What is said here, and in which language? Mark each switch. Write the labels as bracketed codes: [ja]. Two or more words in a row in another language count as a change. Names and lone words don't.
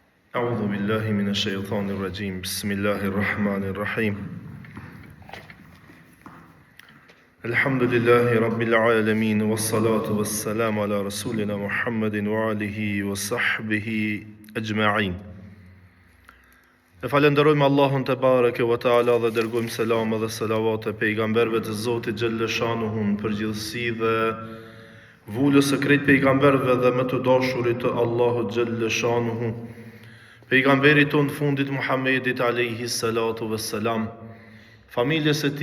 [ar] أعوذ بالله من الشيطان الرجيم بسم الله الرحمن الرحيم الحمد لله رب العالمين والصلاة والسلام على رسولنا محمد وآله وصحبه أجمعين. [sq] E falenderojmë Allahun [ar] تبارك وتعالى [sq] dhe dërgojmë selam dhe salavat e pejgamberëve të Zotit xhalleshanuhu në përgjithësi dhe vulës së krejt pejgamberëve dhe më të dashurit të Allahut xhalleshanuhu, pejgamberit tonë fundit Muhammedit [ar] عليه الصلاة والسلام, [sq] familjes e